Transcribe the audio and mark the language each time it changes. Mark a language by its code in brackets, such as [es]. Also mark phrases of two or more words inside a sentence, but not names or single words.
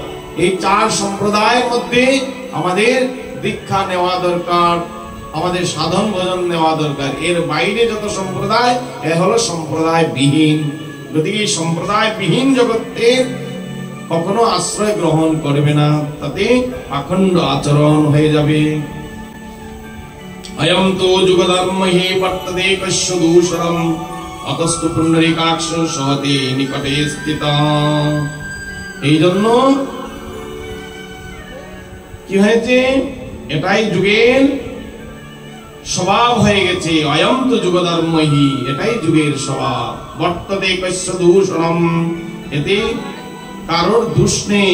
[bn] এই 4 সম্প্রদায়ের মধ্যে আমাদের দীক্ষা নেওয়া দরকার, আমাদের সাধন ভজন নেওয়া দরকার। এর বাইরে যত সম্প্রদায়, এ হলো সম্প্রদায় বিহীন। গতিকে এই সম্প্রদায় বিহীন জগতে কখনো আশ্রয় গ্রহণ করবে না, তাতে পাখণ্ড আচরণ হয়ে যাবে। [sa] अयम तो जुगधर्म हि वर्तते कस्य दूषरम अतस्तु पुंडरीकाक्ष सहते निकटे स्थिता। [bn] এই জন্য কি হয়েছে, এটাই যুগের স্বভাব হয়ে গেছে। [sa] অয়ম তো যুগধর্ম হি, [bn] এটাই যুগের স্বভাব। [sa] বর্ততে কস্য দূষণম, [bn] এতে কারোর দোষ নেই।